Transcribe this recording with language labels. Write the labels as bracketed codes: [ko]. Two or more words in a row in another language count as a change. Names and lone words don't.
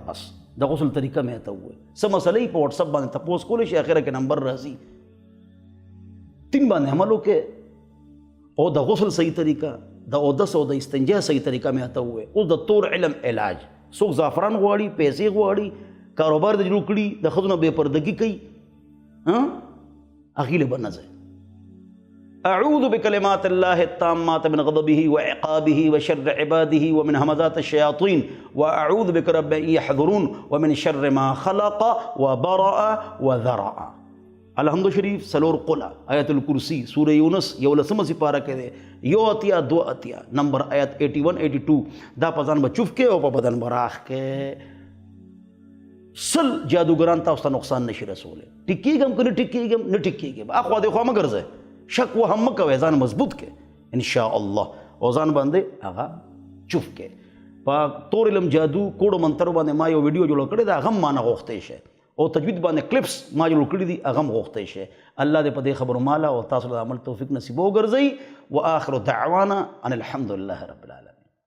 [ps] بس د غسل طریقه مې ته ووایي. څه مسئلې په واټسپ باندې تپوس کولی شي، اخره کې نمبر راځي، 3 باندې عمل وکړې. او د غسل صحیح طریقه، د اودس او د استنجا صحیح طریقه مې ته ووایي. اوس د طور علم علاج، څوک زعفران غواړي، پیسې غواړي، کاروبار د جوړ کړي، د ښځو نه بې پردګي کوي، هغې له به نه ځئ. [ar] اعوذ بکلمات الله التامات من غضبه وعقابه وشر عباده ومن همزات الشياطين واعوذ بك رب ان يحضرون ومن شر ما خلق وبرأ وذرأ. [ps] الحمد شریف سلور قلا، آیت الکرسی، سورہ یونس 11 سپارہ کې دی، 1 اتیا 2 اتیا نمبر آیت 81 82. دا په ځان به چوف کې او په بدن به راخ کې. 100 جادوګران تاسو ته نقصان نشي رسولی. ټیکېږم که نه ټیکېږم، نه ټیکېږم، اخوا دې خوا مه ګرځئ، شک وهم مه کوئ، ځان مضبوط کې [ar] انشاءالله [ps] او ځان باندې هغه چوف کې. په تور علم جادو کوډو منترو باندې ما یو ویډیو جوړ کړی دی، هغه هم مانه غوښتی شي، او تجوید باندې کلپس ما جوړ کړي دي، هغه هم غوښتی شي. الله دې په دې خبرو ماله او تاسو د عمل توفیق نصیب وګرځوي. [ar] واخر دعوانا ان الحمد لله رب العالمین.